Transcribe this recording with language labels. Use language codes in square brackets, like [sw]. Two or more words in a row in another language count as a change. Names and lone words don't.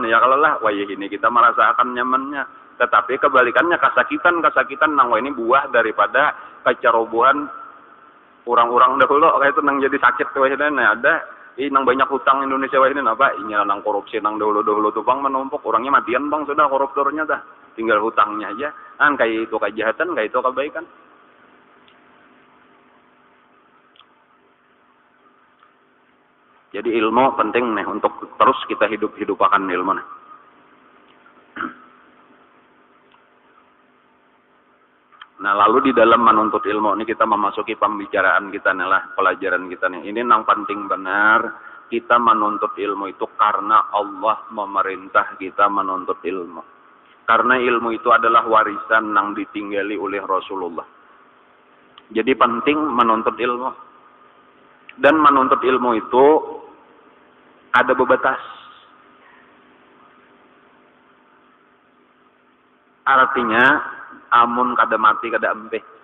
[id] Ya kalau lah wae ini kita merasakan nyamannya. Tetapi kebalikannya kesakitan nang wae ini buah daripada kecerobohan orang-orang dahulu, kayak itu nang jadi sakit wae ini ada nang banyak hutang Indonesia wae ini apa? Ini nang korupsi nang dahulu tuh bang menumpuk, orangnya matian bang sudah koruptornya dah. Tinggal hutangnya aja. Kan kayak itu kejahatan, kayak itu kebaikan. Jadi ilmu penting nih untuk terus kita hidup-hidupakan ilmu nih. Nah, lalu di dalam menuntut ilmu ini kita memasuki pembicaraan kita nih lah, pelajaran kita nih. Ini yang penting benar, kita menuntut ilmu itu karena Allah memerintah kita menuntut ilmu. Karena ilmu itu adalah warisan yang ditinggali oleh Rasulullah. Jadi penting menuntut ilmu. Dan menuntut ilmu itu ada bebatas. [bjn] Artinya amun kada mati kada empeh.